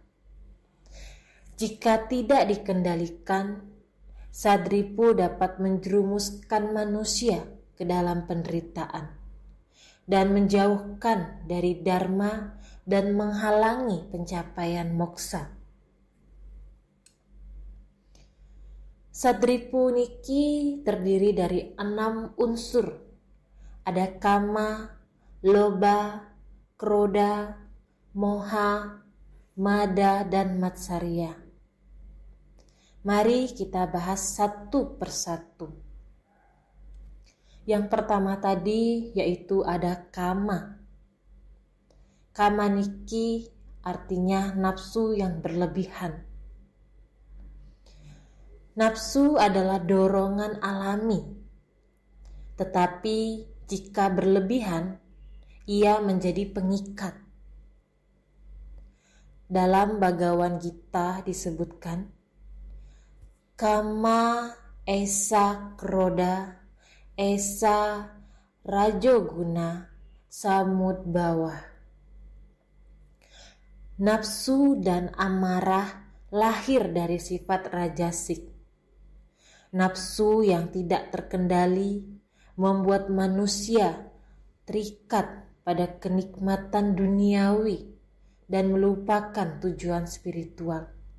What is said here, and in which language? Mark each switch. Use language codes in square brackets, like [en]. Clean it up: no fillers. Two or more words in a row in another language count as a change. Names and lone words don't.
[id] Jika tidak dikendalikan, Satripu dapat menjerumuskan manusia ke dalam penderitaan dan menjauhkan dari dharma dan menghalangi pencapaian moksa. Satripu niki terdiri dari 6 unsur. Ada kama, loba, kroda, moha, mada, dan matsarya. Mari kita bahas satu persatu. Yang pertama tadi yaitu ada kama. Kama niki artinya nafsu yang berlebihan. Nafsu adalah dorongan alami, tetapi jika berlebihan, ia menjadi pengikat. Dalam Bhagavad Gita disebutkan, [sa] Kama esa kroda esa rajoguna samudbhawa. [id] Nafsu dan amarah lahir dari sifat rajasik. Nafsu yang tidak terkendali membuat manusia terikat pada kenikmatan duniawi dan melupakan tujuan spiritual.